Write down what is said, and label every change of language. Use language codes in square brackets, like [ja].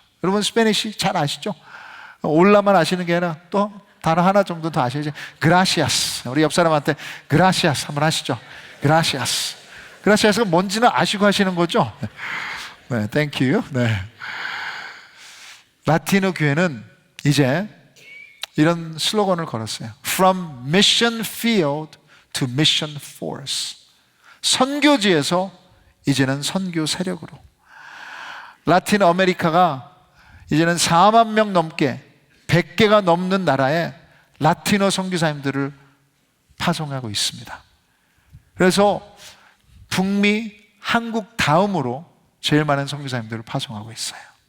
[ko] 여러분 스페니쉬 잘 아시죠? 올라만 아시는 게 아니라 또 단어 하나 정도 더 아셔야죠. 그라시아스. 우리 옆 사람한테 그라시아스 한번 하시죠. 그라시아스. 그라시아스가 뭔지는 아시고 하시는 거죠? 네, 땡큐. 네. 라티노 교회는 이제 이런 슬로건을 걸었어요. [en] From mission field to mission force. [ko] 선교지에서 이제는 선교 세력으로. 라틴 아메리카가 이제는 4만 명 넘게 100개가 넘는 나라에 라티노 선교사님들을 파송하고 있습니다. 그래서 북미, 한국 다음으로 제일 많은 선교사님들을 파송하고 있어요.